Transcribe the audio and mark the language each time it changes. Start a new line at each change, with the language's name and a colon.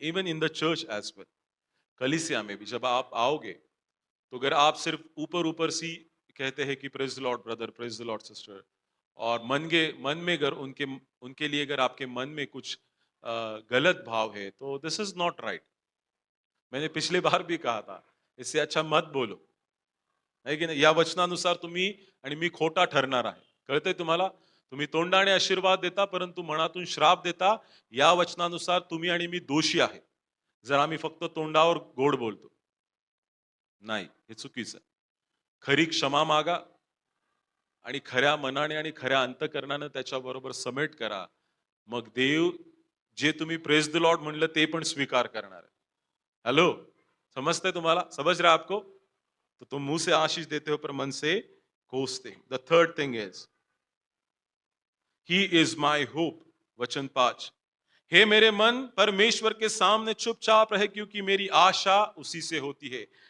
English: even in the church as well,
Hindi: कलीसिया में भी जब आप आओगे, तो अगर आप सिर्फ ऊपर ऊपर सी कहते हैं कि praise the Lord brother, praise the Lord sister, और मन में अगर उनके उनके लिए अगर आपके मन में कुछ गलत भाव है, तो
English: This is not right.
Hindi: मैंने पिछले बार भी कहा था, इससे अच्छा मत बोलो, है की नाही?
Marathi: या वचनानुसार तुम्ही आणि मी खोटा ठरणार आहे. कळतंय तुम्हाला? तुम्ही तोंडाने आशीर्वाद देता परंतु मनातून श्राप देता. या वचनानुसार तुम्ही आणि मी दोषी आहे, जर आम्ही फक्त तोंडावर गोड बोलतो. नाही, हे चुकीचं आहे. खरी क्षमा मागा आणि खऱ्या मनाने आणि खऱ्या अंतःकरणाने त्याच्याबरोबर समेट करा. मग देव जे तुम्ही प्रेज द लॉर्ड म्हणलं ते पण स्वीकार करणार आहे.
Hindi: हेलो, समझते तुम्हाला? समझ रहा आपको? तो तुम मुंह से आशीष देते हो पर मन से कोसते.
English: The third thing is he is my hope.
Hindi: वचन 5, हे मेरे मन परमेश्वर के सामने चुपचाप रहे, क्योंकि मेरी आशा उसी से होती है.